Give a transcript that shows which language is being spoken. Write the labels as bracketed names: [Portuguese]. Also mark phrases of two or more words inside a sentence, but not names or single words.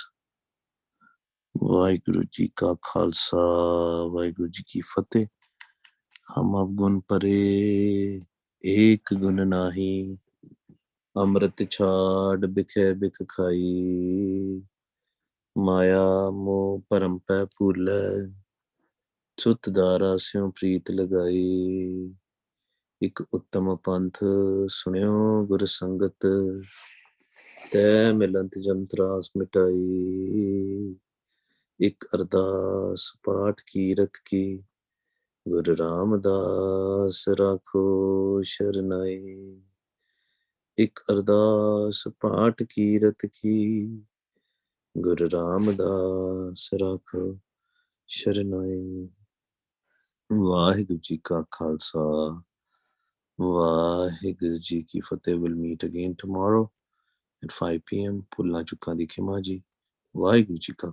[Punjabi] ਵਾਹਿਗੁਰੂ ਜੀ ਕਾ ਖ਼ਾਲਸਾ, ਵਾਹਿਗੁਰੂ ਜੀ ਕੀ ਫ਼ਤਹਿ. ਹਮ ਅਵਗੁਨ ਪਰੇ, ਏਕ ਗੁਨ ਨਾਹੀ. ਅੰਮ੍ਰਿਤ ਛਾਡ ਬਿਖੈ ਬਿਖ ਖਾਈ. ਮਾਯਾ ਮੋ ਪਰਮਪਾ ਫੂਲੇ. ਛੁਟ ਦਾਰਾ ਸਿਉਂ ਪ੍ਰੀਤ ਲਗਾਈ. ਇੱਕ ਉੱਤਮ ਪੰਥ ਸੁਣਿਓ ਗੁਰ ਸੰਗਤ ਤੈ ਮਿਲੰਤ ਜਮ ਤਰਾਸ ਮਿਟਾਈ ਇੱਕ ਅਰਦਾਸ ਪਾਠ ਕੀਰਤ ਕੀ ਗੁਰ ਰਾਮਦਾਸ ਰਾਖੋ ਸ਼ਰਨਾਈ ਇੱਕ ਅਰਦਾਸ ਪਾਠ ਕੀਰਤ ਕੀ ਗੁਰ ਰਾਮਦਾਸ ਰਾਖੋ ਸ਼ਰਨਾਈ ਵਾਹਿਗੁਰੂ ਜੀ ਕਾ ਖਾਲਸਾ ਵਾਹਿਗੁਰੂ ਜੀ ਕੀ ਫ਼ਤਹਿ. [English] Will meet again tomorrow at 5 p.m. [Punjabi] ਪੁੱਲਾ ਚੁੱਕਾ ਦੀ ਖਿਮਾ ਜੀ. ਵਾਹਿਗੁਰੂ ਜੀ ਕਾ